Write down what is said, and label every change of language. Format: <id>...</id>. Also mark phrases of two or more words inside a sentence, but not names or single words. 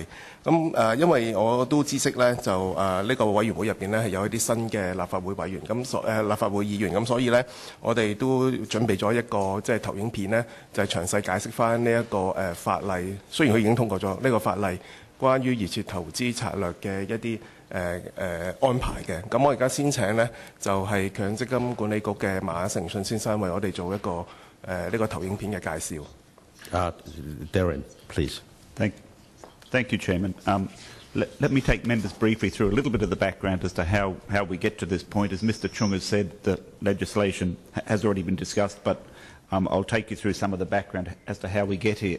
<yue>咁因為我都知悉呢，就呢個委員會入邊呢係有一啲新嘅立法會委員，立法會議員，咁所以呢，我哋都準備咗一個即係投影片呢，就係詳細解釋翻呢一個法例。雖然佢已經通過咗呢個法例，關於預設投資策略嘅一啲安排嘅。咁我而家先請呢，就係強積金管理局嘅馬成信先生為我哋做一個呢個投影片嘅介紹。</yue> <en>Darren, please. Thank you, Chairman. Let me take members briefly through a little bit of the background as to how we get to this point. As Mr Chung has said, the legislation has already been discussed, but I'll take you through some of the background as to how we get here.</en>